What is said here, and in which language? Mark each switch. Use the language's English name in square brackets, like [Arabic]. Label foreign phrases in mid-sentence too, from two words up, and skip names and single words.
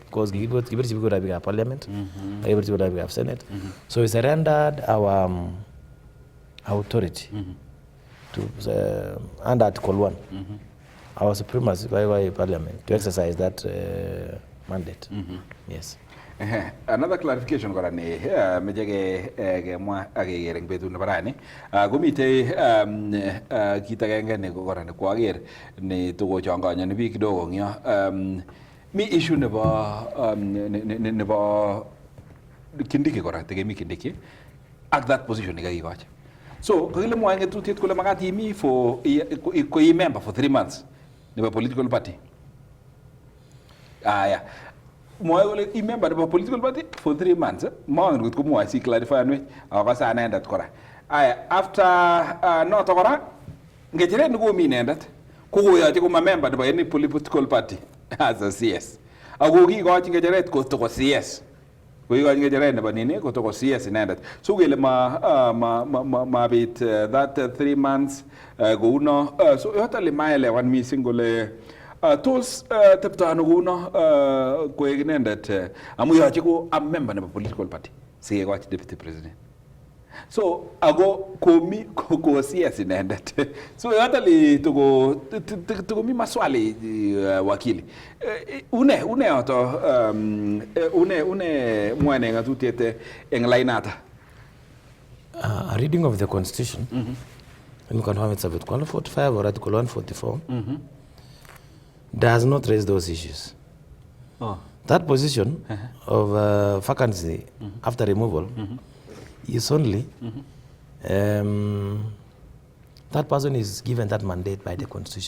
[English] Because parliament, Senate. So we surrendered our authority to under Article 1, our supremacy by parliament to exercise that mandate. Yes. Another clarification [Kalenjin] kora ni mejege gemwa agegereng betut nebo rani komite kitagenge ne kora ne kwager ne togo changanya biik kidogo ngyo mi issue nebo Kindiki kora tegemi Kindiki [English] at that position [Kalenjin] ne kakikoch So kakile mwa ngetutiet kole makat imi for ko i member [English] for 3 months [Kalenjin] nebo [English] political party. [Kalenjin] Aya. Mwa kole i member nebo [English] political party for 3 months. [Kalenjin] Maangen kot ko mwa si clarify anwech akasa anendet kora. Aya, after noto kora ngecheret ni komi inendet ko koyoche ko ma member nebo [English] any political party as a CS. [Kalenjin] Ako kikochi ngecheret ko to CS. Ko kikochi ngecheret nebo nini ko to CS inendet. So kele ma bit [English] that 3 months [Kalenjin] go uno so yotally maelewan missing kole tos teptano kuno koek inendet amu yoche ko a member nebo [English] political party [Kalenjin] sikekochi deputy president. So ago komi ko CS inendet. So yotally tuko mi maswali wakili. Une yoto une mwane ngatutiet eng lainata. [English] A reading of the constitution. You confirm it's Article 145 or Article 144. Does not raise those issues. Oh. That position of vacancy after removal is only that person is given that mandate by the constitution.